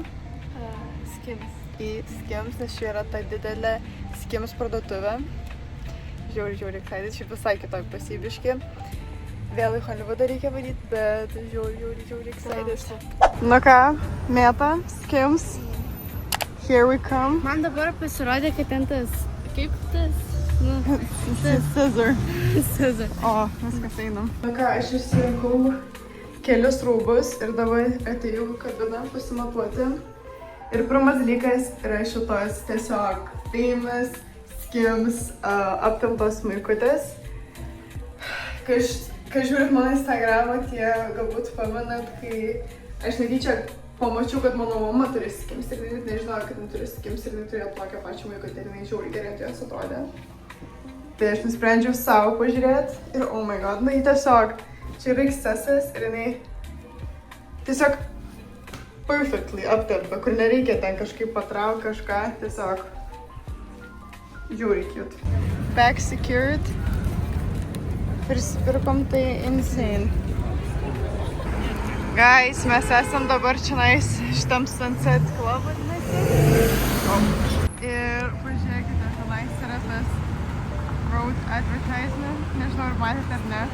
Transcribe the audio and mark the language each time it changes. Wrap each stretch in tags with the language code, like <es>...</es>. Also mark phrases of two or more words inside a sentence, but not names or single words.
<lt>Skims. Į Skims, nes čia yra ta didelė Skims parduotuvė. Žiauriai excited, šiaip visai kitoj pasybiški. Vėl į Hollywoodą reikia varyti, bet žiauriai excited. Nu ką, mėta, Skims.</lt> <en>Here we come.</en> <lt>Man dabar pasirodė, kad ten tas, kaip tas? Scissor. Scissor. O, viskas einam. Na ką, aš išsirinkau kelius rūbus ir dabar atėjau kabiną pasimatuoti. Ir pirmas dalykas yra šitos tiesiog Famous Skims aptiltos maikutės. Kas žiūrit mano Instagramą, tie galbūt pamenat, kai aš netyčia pamačiau, kad mano mama turi Skims ir nežinojau, kad turi Skims ir turėjo tokią pačią maikutę ir jinai žiauriai gerai ant jos atrodė. Tai aš nusprendžiau savo pažiūrėti ir</lt> <en>oh my god,</en> <lt>nu jį tiesiog, čia yra XS ir jinai tiesiog perfectly aptelpa, kur nereikia ten kažkaip patraukti kažką, tiesiog žiūri cute.</lt> <en>Back secured.</en> <lt>Prisipirkom tai insane. Guys, mes esam dabar čionais šitam Sunset Club vadinasi. Ir pažiūrėkite, tenais yra tas</lt> <en>road advertisement,</en> <lt>nežinau ar matėte ar ne.</lt>